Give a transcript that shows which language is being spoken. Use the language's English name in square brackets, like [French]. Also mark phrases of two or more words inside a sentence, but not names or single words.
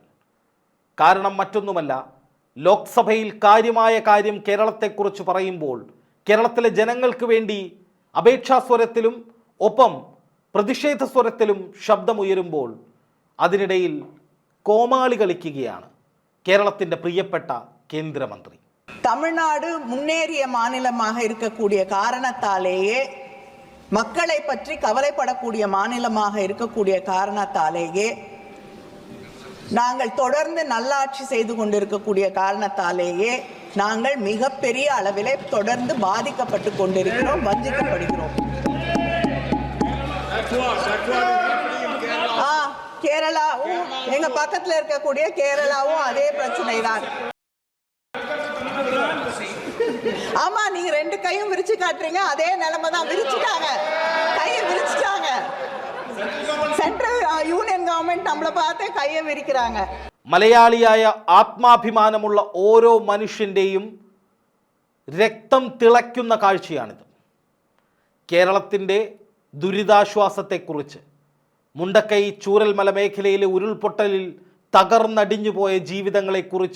[Malayalam] കാരണം മറ്റൊന്നുമല്ല, ലോക്സഭയിൽ കാര്യമായ കാര്യം കേരളത്തെക്കുറിച്ച് പറയുമ്പോൾ കേരളത്തിലെ ജനങ്ങൾക്ക് വേണ്ടി അപേക്ഷാസ്വരത്തിലും ഒപ്പം പ്രതിഷേധ സ്വരത്തിലും ശബ്ദമുയരുമ്പോൾ അതിനിടയിൽ കോമാളി കളിക്കുകയാണ് കേരളത്തിൻ്റെ പ്രിയപ്പെട്ട കേന്ദ്രമന്ത്രി. [Tamil] தமிழ்நாடு முன்னேறிய மாநிலமாக இருக்கக்கூடிய காரணத்தாலேயே, மக்களை பற்றி கவலைப்படக்கூடிய மாநிலமாக இருக்கக்கூடிய காரணத்தாலேயே, நாங்கள் தொடர்ந்து நல்லாட்சி செய்து கொண்டிருக்கக்கூடிய காரணத்தாலேயே நாங்கள் மிகப்பெரிய அளவிலே தொடர்ந்து பாதிக்கப்பட்டு கொண்டிருக்கிறோம், வஞ்சிக்கப்படுகிறோம். கேரளாவும் எங்க பக்கத்துல இருக்கக்கூடிய கேரளாவும் அதே பிரச்சனை தான். ஆமா, நீங்க ரெண்டு கையும் விரிச்சு காட்டுறீங்க, அதே நிலைமை தான். விரிச்சுட்டாங்க, கையை விரிச்சுட்டாங்க. [English] central union government [Tamil] நம்மளை பார்த்து கையை விரிக்கறாங்க. [Malayalam] മലയാളിയായ ആത്മാഭിമാനമുള്ള ഓരോ മനുഷ്യന്റെയും രക്തം തിളയ്ക്കുന്ന കാഴ്ചയാണിത്. കേരളത്തിൻ്റെ ദുരിതാശ്വാസത്തെക്കുറിച്ച്, മുണ്ടക്കൈ ചൂരൽമല മേഖലയിലെ ഉരുൾപൊട്ടലിൽ തകർന്നടിഞ്ഞു പോയ ജീവിതങ്ങളെക്കുറിച്ച്,